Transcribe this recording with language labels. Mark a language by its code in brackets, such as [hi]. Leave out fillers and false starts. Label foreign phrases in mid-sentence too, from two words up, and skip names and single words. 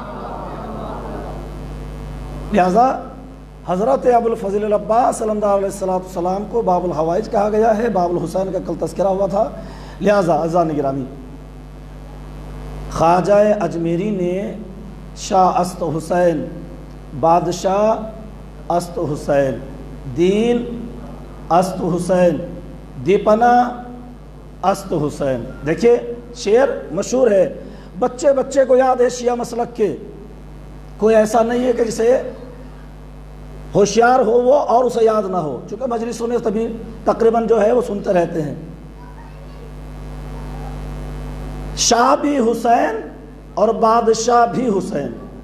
[ur] لہذا حضرت ابوالفضل العباس علمدار [ar] علیہ السلام [ur] کو باب الحوائج کہا گیا ہے. باب الحسین کا کل تذکرہ ہوا تھا. لہذا عزیزان گرامی، خواجہ اجمیری نے [fa] شاہ است حسین، بادشاہ است حسین، دین است حسین، دیپنا است حسین. [ur] دیکھیے شعر مشہور ہے، بچے بچے کو یاد ہے شیعہ مسلک کے. کوئی ایسا نہیں ہے کہ جسے ہوشیار ہو وہ اور اسے یاد نہ ہو، چونکہ مجلسوں میں تبھی تقریباً جو ہے وہ سنتے رہتے ہیں. شاہ بھی حسین اور بادشاہ بھی حسین.